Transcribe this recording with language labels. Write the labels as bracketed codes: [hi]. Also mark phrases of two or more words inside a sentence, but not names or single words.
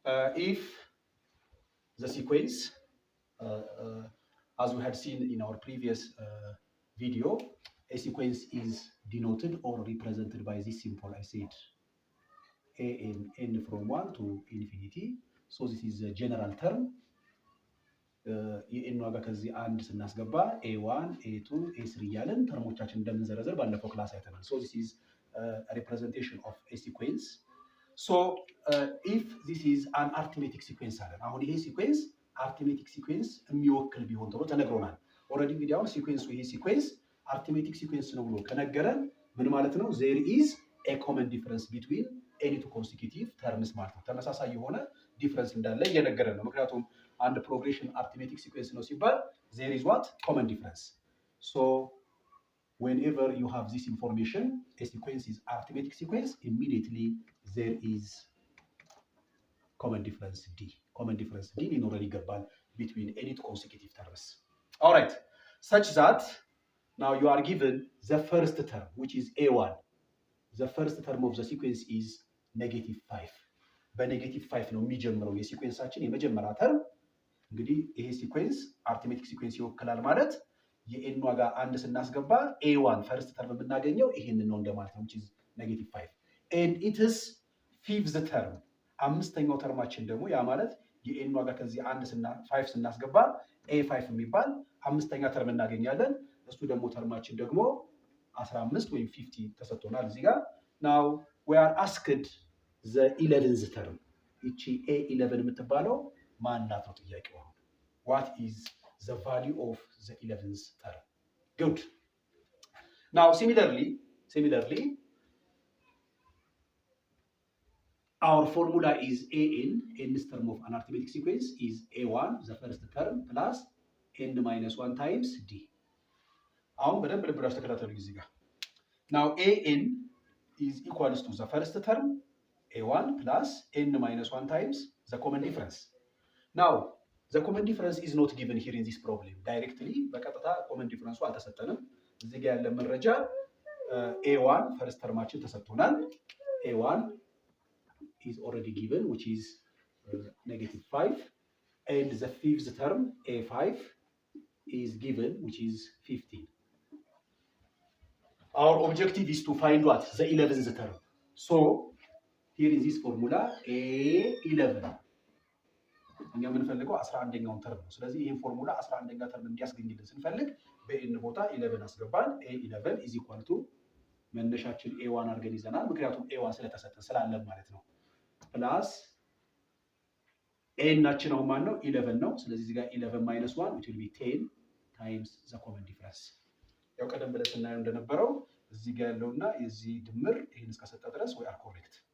[en] if the sequence, as we had seen in our previous video, a sequence is denoted or represented by this symbol. I said n from 1 to infinity. So this is a general term. [am] የኤን ዋጋ ከዚህ አንድ ስናስገባ a1 a2 a3 እያለን ተርሞቻችን እንደምንዘረዘር ባለፈው ክላስ አይተናል። [en] So this is a representation of a sequence. So if this is an arithmetic sequence [am] አለን። አሁን ይሄ ሲኩዌንስ [en] arithmetic sequence [am] የሚወክል ቢሆን ተብሎ ተነግሮናል። ኦልሬዲ እንግዲህ አሁን ሲኩዌንሱ ይሄ ሲኩዌንስ [en] arithmetic sequence [am] ነው ብሎ ከነገረን ምን ማለት ነው? [en] there is a common difference between any two consecutive terms [am] ማለት ነው። ተመሳሳይ የሆነ ዲፍረንስ እንዳለ እየነገረን ነው። ምክንያቱም አንድ ፕሮግሬሽን [en] arithmetic sequence [am] ነው ሲባል [en] there is what? Common difference. So whenever you have this information, a sequence is arithmetic sequence, immediately there is common difference D. Common difference D already ይገባል between any two consecutive terms. All right, such that now you are given the first term, which is A1. The first term of the sequence is -5. [am] በኔጌቲቭ 5 ነው የሚጀምረው የሲኩዌንሳችን የመጀመሪያ ተርም። እንግዲህ ይሄ ሲኩዌንስ አርithmetic ሲኩዌንስ ይወክላል ማለት የኤን ዋጋ አንድ ስናስገባ A1 [en] first term [am] የምናገኘው ይሄንን ነው እንደማለት ነው, [en] which is -5. and it is fifth term. [am] አምስተኛው ተርማችን ደግሞ ያ ማለት የኤን ዋጋ ከዚህ 5 ስናስገባ A5 የሚባል አምስተኛ ተርም እናገኛለን። እሱ ደግሞ ተርማችን ደግሞ 15 ወይም 50 ተሰጥቶናል እዚህ ጋር። [en] now we are asked the 11th term. [am] እቺ A11 የምትባለው ማናት ነው ጥያቄው። [en] what is the value of the 11th term? good. now similarly our formula is an nth term of an arithmetic sequence is A1 the first term plus n-1 times D. [am] አሁን በደንብ ልብራችሁ ተከታተሉ እዚህ ጋር። [en] now an is equals to the first term A1 plus n-1 times the common difference. now the common difference is not given here in this problem directly. [am] በቀጥታ common difference አልተሰጠንም። እዚህ ጋር ያለ መረጃ A1 first termaችን ተሰጥቶናል። [en] A1 is already given, which is -5, and the fifth term A5 is given, which is 15. Our objective is to find what? The 11th term. So here in this formula A11 [am] እኛ የምንፈልገው 11ኛውን ተርም ነው። ስለዚህ ይሄን ፎርሙላ 11ኛ ተርም እንዲያስገኝልን ስንፈልግ በኤን ቦታ 11 አስገባን። [en] A11 is equal to [am] መነሻችን A1 አድርገን ይዘናል፣ ምክንያቱም A1 ስለተሰጠን ስላለን ማለት ነው። ፕላስ ኤናችን አሁን ማን ነው? [en] 11 [am] ነው። ስለዚህ እዚህ ጋር [en] 11 minus 1 which will be 10 times the common difference. [am] ያው ቀደም ብለን ስናየው እንደነበረው እዚህ ጋር ያለውና የዚህ ድምር ይሄን እስከሰጠ ድረስ [en] we are correct.